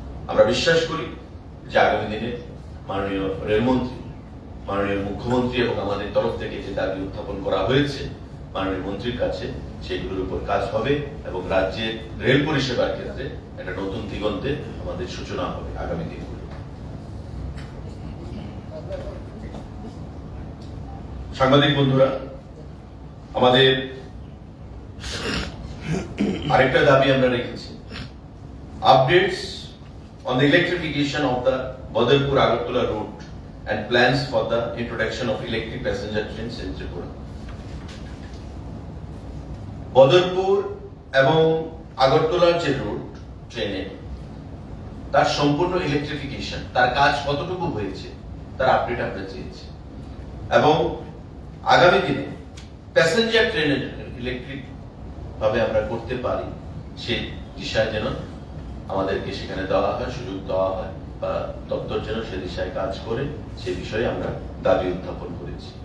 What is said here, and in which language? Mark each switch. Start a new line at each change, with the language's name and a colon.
Bangla: আমরা বিশ্বাস করি যে আগামী দিনে মাননীয় রেলমন্ত্রী, মাননীয় মুখ্যমন্ত্রী এবং আমাদের তরফ থেকে যে দাবি উত্থাপন করা হয়েছে মাননীয় মন্ত্রীর কাছে সেগুলোর উপর কাজ হবে এবং রাজ্যের রেল পরিষেবার ক্ষেত্রে একটা নতুন দিগন্তে আমাদের সূচনা হবে আগামী দিনগুলো। সাংবাদিক বন্ধুরা, আমাদের আরেকটা দাবি আমরা রেখেছি,
English: Updates on the electrification of the Badarpur-Agartala route and plans for the introduction of electric passenger trains in Tripura.
Bangla: Badarpur এবং আগরতলার যে রুট ট্রেনে তার সম্পূর্ণ ইলেকট্রিফিকেশন, তার কাজ কতটুকু হয়েছে তার আপডেট আমরা চেয়েছি এবং আগামী দিনে প্যাসেঞ্জার ট্রেনের ইলেকট্রিক ভাবে আমরা করতে পারি সেই দিশায় যেন আমাদেরকে সেখানে দেওয়া হয়, সুযোগ দেওয়া হয় বা দপ্তর যেন সে দিশায় কাজ করে সে বিষয়ে আমরা দাবি উত্থাপন করেছি।